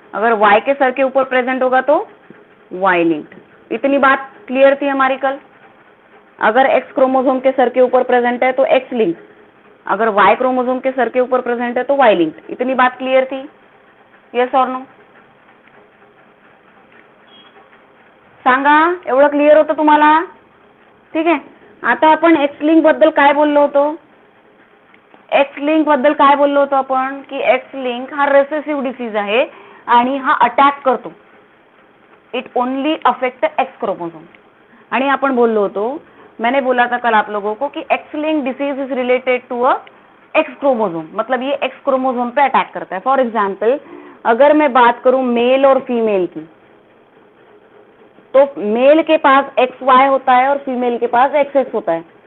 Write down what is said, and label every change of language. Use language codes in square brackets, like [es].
[hi] अगर वाई के सर के ऊपर प्रेजेंट होगा तो वाई लिंक्ड। इतनी बात क्लियर थी हमारी कल। अगर एक्स क्रोमोसोम के सर के ऊपर प्रेजेंट है तो एक्स लिंक्ड, अगर वाई क्रोमोसोम के सर के ऊपर प्रेजेंट है तो वाई लिंक्ड। इतनी बात क्लियर थी, यस और नो? [mr] सांगा, एवढं क्लियर होतं तुम्हाला? ठीक आहे। आता आपण एक्स लिंक बद्दल काय बोललो होतो? एक्स लिंक बद्दल काय बोललो होतो आपण की एक्स लिंक हा रेसेसिव्ह डिसीज आहे आणि हा अटॅक करतो, [en] It only affect X chromosome. [mr] आणि आपण बोललो होतो, [hi] मैंने बोला था कल आप लोगों को कि [en] X linked disease is related to a X chromosome, [hi] मतलब ये एक्स क्रोमोसोम पे अटैक करता है। फॉर एग्जाम्पल, अगर मैं बात करूं मेल और फीमेल की, तो मेल के पास एक्स वाई होता है और फीमेल के पास एक्स एक्स होता है।